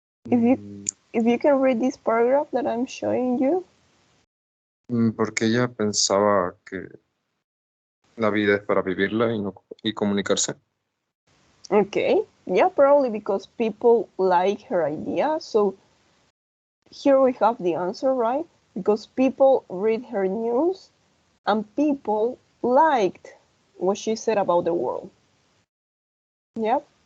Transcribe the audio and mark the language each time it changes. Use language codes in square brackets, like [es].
[en] If you can read this paragraph that I'm showing you. [es] Porque ella pensaba que la vida es para vivirla y comunicarse. [en] Okay, yeah, probably because people like her idea. So here we have the answer, right? Because people read her news and people liked what she said about the world. Yep.